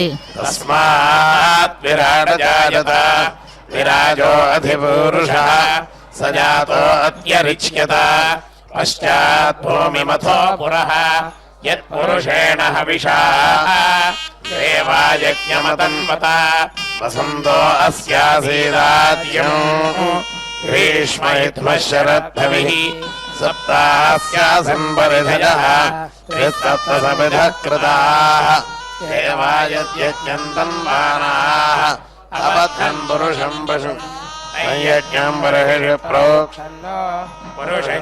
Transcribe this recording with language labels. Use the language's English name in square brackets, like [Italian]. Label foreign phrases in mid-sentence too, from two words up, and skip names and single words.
[Sanskrit] तस्माद् विराड जायत विराजो अधिपुरुषः सजातो अत्यरिच्यत पश्चाद् भूमिमथो पुरः यत् पुरुषेण हविषा देवायज्ञमतन्वत वसन्तो अस्यासीदाज्यम् ग्रीष्म शरद्भविः सप्तास्यासन् परिधयः त्रिसप्तसमिधः कृताः देवायज्ञन्तन्वानाः अबद्धन् पुरुषं पशु यज्ञं बर्हिषु प्रोक्षन्नो पुरुषं